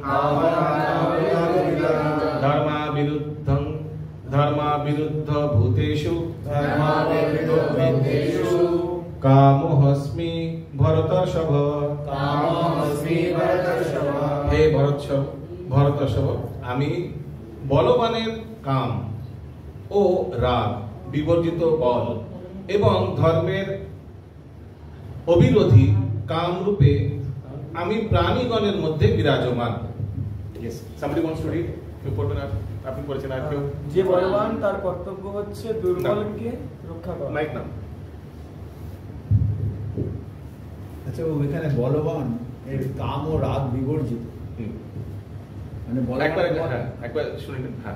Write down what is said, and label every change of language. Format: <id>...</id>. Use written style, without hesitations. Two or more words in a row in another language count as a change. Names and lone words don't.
<sa>ধর্মাবিরুদ্ধ ভূতেষু কামোহস্মি ভরতর্ষভ।</sa> <bn>হে ভরতর্ষভ, আমি বলবানের কাম ও রাগ বিবর্জিত বল এবং ধর্মের অবিরোধী কাম রূপে আমি প্রাণীগণের মধ্যে বিরাজমান।</bn> <en>Yes, somebody wants to read?</en> <bn>আপনি পড়েছেন আর কেউ? যে বলবান তার কর্তব্য হচ্ছে দুর্বলকে রক্ষা করা। মাইক নাম। আচ্ছা, এখানে বলবান এর কাম ও রাগ বিবর্জিত, মানে একবার শুনে নিন। হ্যাঁ,</bn>